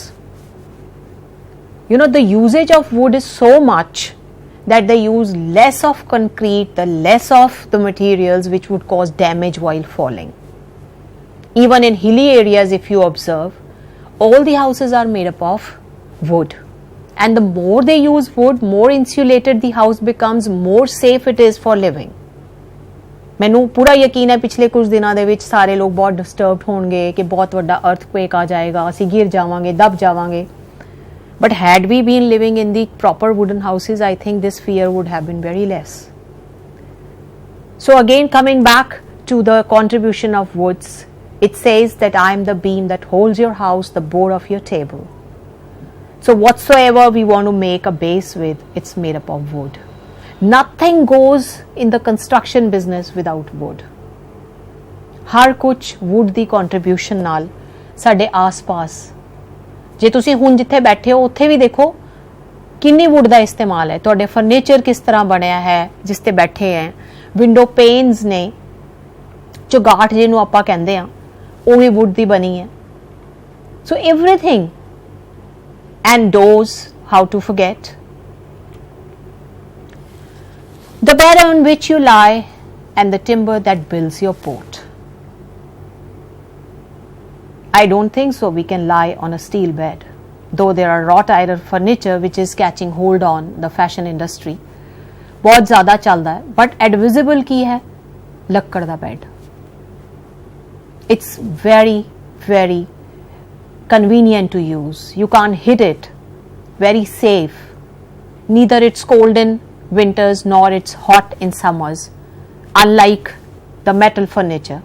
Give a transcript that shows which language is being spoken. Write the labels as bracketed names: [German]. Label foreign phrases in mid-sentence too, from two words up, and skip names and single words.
[English] You know, the usage of wood is so much that they use less of concrete, the less of the materials which would cause damage while falling. Even in hilly areas, if you observe, all the houses are made up of wood. And the more they use wood, more insulated the house becomes, more safe it is for living. [Punjabi] ਮੈਨੂੰ ਪੂਰਾ ਯਕੀਨ ਹੈ ਪਿਛਲੇ ਕੁਝ ਦਿਨਾਂ ਦੇ ਵਿੱਚ ਸਾਰੇ ਲੋਕ ਬਹੁਤ ਡਿਸਟਰਬਡ ਹੋਣਗੇ ਕਿ ਬਹੁਤ ਵੱਡਾ ਅਰਥਕੁਏਕ ਆ ਜਾਏਗਾ, ਅਸੀਂ ਗਿਰ ਜਾਵਾਂਗੇ, ਦਬ ਜਾਵਾਂਗੇ. [English] But had we been living in the proper wooden houses, I think this fear would have been very less. So again, coming back to the contribution of woods, it says that I am the beam that holds your house, the board of your table. So whatsoever we want to make a base with, it's made up of wood. Nothing goes in the construction business without wood. [Punjabi] ਹਰ ਕੁਛ wood ਦੀ contribution ਨਾਲ ਸਾਡੇ ਆਸ-ਪਾਸ. ਜੇ ਤੁਸੀਂ ਹੁਣ ਜਿੱਥੇ ਬੈਠੇ ਹੋ ਉੱਥੇ ਵੀ ਦੇਖੋ ਕਿੰਨੀ wood ਦਾ ਇਸਤੇਮਾਲ ਹੈ. ਤੁਹਾਡੇ ਫਰਨੀਚਰ ਕਿਸ ਤਰ੍ਹਾਂ ਬਣਿਆ ਹੈ ਜਿਸ ਤੇ ਬੈਠੇ ਹੈ. [English] window panes [Punjabi] ਨੇ, ਚੁਗਾਠ ਜਿਹਨੂੰ ਆਪਾਂ ਕਹਿੰਦੇ ਆ, ਉਹ ਵੀ wood ਦੀ ਬਣੀ ਹੈ. [English] So everything. And doors, how to forget. The bed on which you lie and the timber that builds your boat. I don't think so we can lie on a steel bed, though there are wrought iron furniture which is catching hold on the fashion industry. [Hindi] बहुत ज़्यादा चलता है, [English] but advisable [Punjabi] ਕੀ ਹੈ ਲੱਕੜ ਦਾ bed. [English] It's very, very convenient to use. You can't hit it. Very safe. Neither it's cold in winters nor it's hot in summers, unlike the metal furniture.